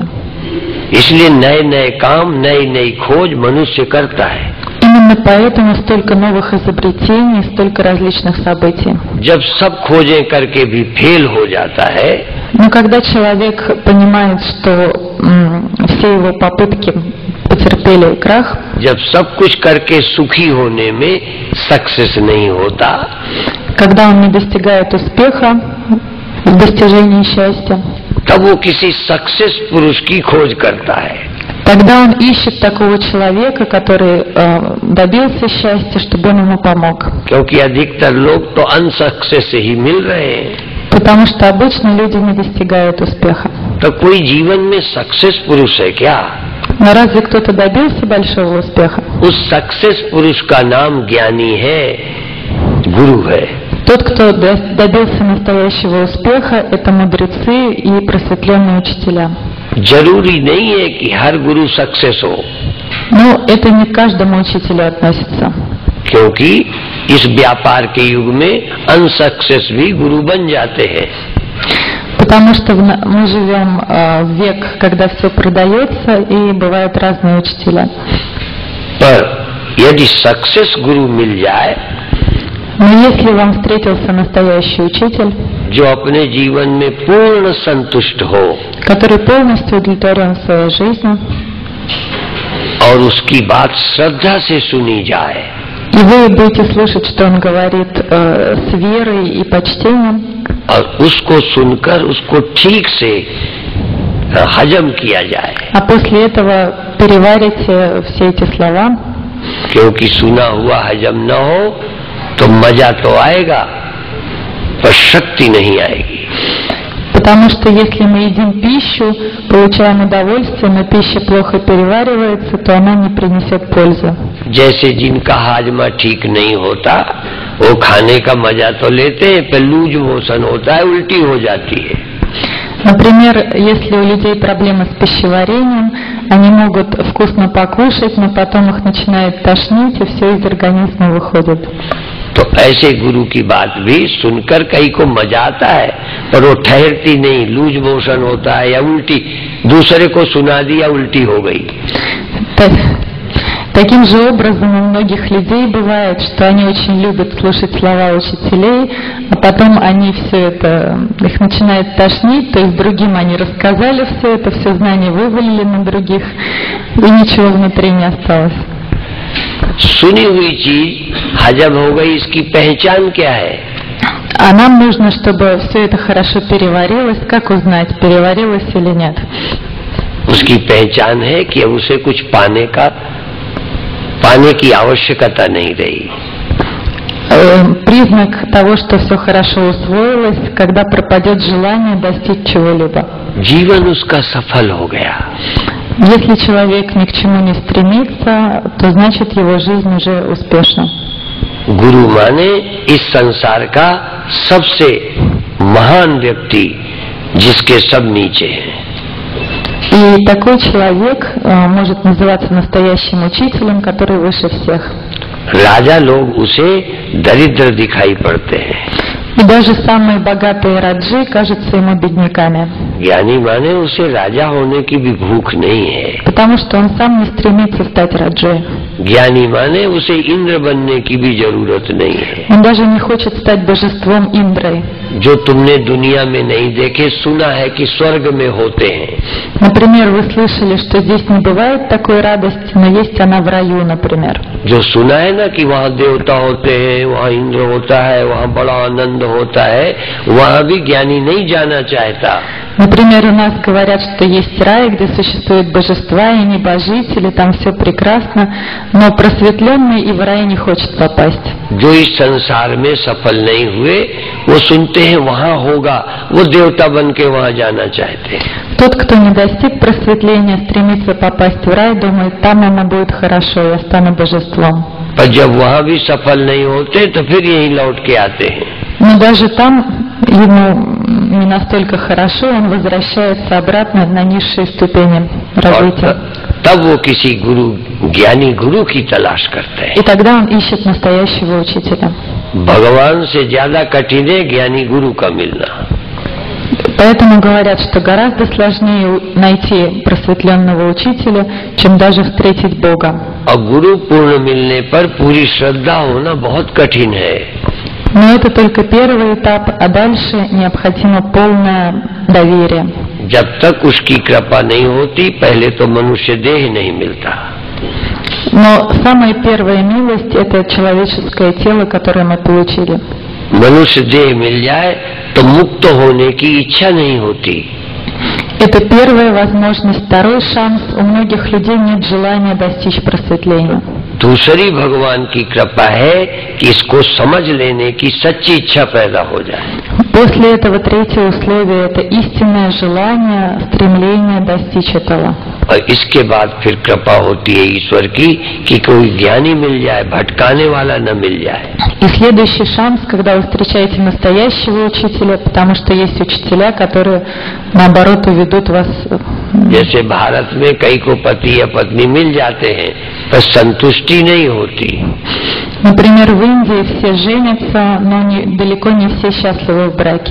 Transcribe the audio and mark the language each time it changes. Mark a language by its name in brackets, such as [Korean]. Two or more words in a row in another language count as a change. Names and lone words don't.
[Hindi] इसलिए नए नए काम, नई नई खोज मनुष्य करता है। [Russian] Именно поэтому столько новых изобретений, столько различных событий. [Hindi] जब सब खोजें करके भी फेल हो जाता है, [Russian] Но когда человек понимает, что все его попытки потерпели крах, [Hindi] जब सब कुछ करके सुखी होने में सक्सेस नहीं होता, [Russian] когда он не достигает успеха в достижении счастья, [Hindi] तब वो किसी सक्सेस पुरुष की खोज करता है। [Russian] тогда он ищет такого человека, который добился счастья, чтобы он ему помог. [Hindi] क्योंकि अधिकतर लोग तो अनसक्सेस ही मिल रहे हैं। [Russian] Потому что обычно люди не достигают успеха. [Hindi] तो कोई जीवन में सक्सेस पुरुष है क्या? [Russian] Но разве кто-то добился большого успеха? [Hindi] उस सक्सेस पुरुष का नाम ज्ञानी है, गुरु है। [Russian] Тот, кто добился настоящего успеха, это мудрецы и просветленные учителя. [Hindi] जरूरी नहीं है कि हर गुरु सक्सेस हो, [Russian] Но это не к каждому учителю относится. [Hindi] क्योंकि इस व्यापार के युग में अनसक्सेस भी गुरु बन जाते हैं। [Russian] Потому что мы живем в век, когда все продается, и бывают разные учителя. [Hindi] पर यदि सक्सेस गुरु मिल जाए, [Russian] Но если вам встретился настоящий учитель, [Hindi] जो अपने जीवन में पूर्ण संतुष्ट हो [Russian] который полностью удовлетворен в своей жизни, [Hindi] और उसकी बात श्रद्धा से सुनी जाए, [Russian] и вы будете слушать, что он говорит с верой и почтением, [Hindi] और उसको सुनकर उसको ठीक से हजम किया जाए, [Russian] а после этого переварите все эти слова, [Hindi] क्योंकि सुना हुआ हजम न हो तो मजा तो आएगा पर शक्ति नहीं आएगी। [Russian] потому что если мы едим пищу, получаем удовольствие, но пища плохо переваривается, то она не принесет пользы. [Hindi] जैसे जिनका हाजमा ठीक नहीं होता वो खाने का मजा तो लेते हैं पर [English] loose motion [Hindi] होता है, उल्टी हो जाती है। [Russian] Например, если у людей проблемы с пищеварением, они могут вкусно покушать, но потом их начинает тошнить, и все из организма выходит. [Hindi] तो ऐसे गुरु की बात भी सुनकर कई को मजा आता है पर वो ठहरती नहीं, [English] loose motion [Hindi] होता है या उल्टी, दूसरे को सुना दिया उल्टी हो गई। [Russian] Таким же образом у многих людей бывает, что они очень любят слушать слова учителей, а потом они все это, их начинает тошнить, то есть другим они рассказали все знание вывалили на других, и ничего внутри не осталось. [Hindi] सुनी हुई चीज हजम हो गई, इसकी पहचान क्या है? [Russian] А нам нужно, чтобы все это хорошо переварилось. Как узнать, переварилось или нет? [Hindi] उसकी पहचान है कि उसे कुछ पाने की आवश्यकता नहीं रही। [Russian] Признак того, что все хорошо усвоилось, когда пропадет желание достичь чего-либо. [Hindi] जीवन उसका सफल हो गया। [Russian] Если человек ни к чему не стремится, то значит его жизнь уже успешна. [Hindi] गुरु माने इस संसार का सबसे महान व्यक्ति जिसके सब नीचे हैं। [Russian] И такой человек может называться настоящим учителем, который выше всех. [Hindi] राजा लोग उसे दरिद्र दिखाई पड़ते हैं। [Russian] И даже самые богатые раджи кажутся ему бедняками. [Hindi] ज्ञानी माने उसे राजा होने की भी भूख नहीं है। [Russian] Потому что он сам не стремится стать раджой. [Hindi] ज्ञानी माने उसे इंद्र बनने की भी जरूरत नहीं है। [Russian] Он даже не хочет стать божеством Индрой. [Hindi] जो तुमने दुनिया में नहीं देखे, सुना है कि स्वर्ग में होते हैं। [Russian] Например, вы слышали, что здесь не бывает такой радости, но есть она в раю, например. [Hindi] जो सुना है ना कि वहाँ देवता होते हैं, वहाँ इंद्र होता है, वहाँ बड़ा आनंद होता है, वहाँ भी ज्ञानी नहीं जाना चाहता। [Russian] Например, у нас говорят, что есть рай, где существуют божества и небожители, там все прекрасно, но просветленный и в рай не хочет попасть. [Hindi] जो इस संसार में सफल नहीं हुए वो सुनते हैं वहाँ होगा, वो देवता बन के वहाँ जाना चाहते हैं। [Russian] Тот, кто не достиг просветления, стремится попасть в рай, думает, там ему будет хорошо, я стану божеством. [Hindi] पर जब वहाँ भी सफल नहीं होते तो फिर यहीं लौट के आते हैं। [Russian] Но даже там ему не настолько хорошо, он возвращается обратно на низшие ступени развития. [Hindi] तब वो किसी ज्ञानी गुरु की तलाश करते हैं। [Russian] И тогда он ищет настоящего учителя. [Hindi] भगवान से ज्यादा कठिन है ज्ञानी गुरु का मिलना। [Russian] Поэтому говорят, что гораздо сложнее найти просветленного учителя, чем даже встретить Бога. [Hindi] और गुरु पूर्ण मिलने पर पूरी श्रद्धा होना बहुत कठिन है। [Russian] Но это только первый этап, а дальше необходимо полное доверие. [Hindi] जब तक उसकी कृपा नहीं होती पहले तो मनुष्य देह नहीं मिलता। [Russian] Но самая первая милость – это человеческое тело, которое мы получили. [Hindi] मनुष्य देह मिल जाए तो मुक्त होने की इच्छा नहीं होती। [Russian] Это первая возможность. Второй шанс – у многих людей нет желания достичь просветления. [Hindi] दूसरी भगवान की कृपा है कि इसको समझ लेने की सच्ची इच्छा पैदा हो जाए। [Russian] После этого третье условие – это истинное желание, стремление достичь этого. [Hindi] और इसके बाद फिर कृपा होती है ईश्वर की कि कोई ज्ञानी मिल जाए, भटकाने वाला न मिल जाए। [Russian] И следующий шанс, когда вы встречаете настоящего учителя, потому что есть учителя, которые, наоборот, уведут вас. [Hindi] जैसे भारत में कई को पति या पत्नी मिल जाते हैं पर संतुष्टि नहीं होती। [Russian] Например, в Индии все женятся, но далеко не все счастливы в браке.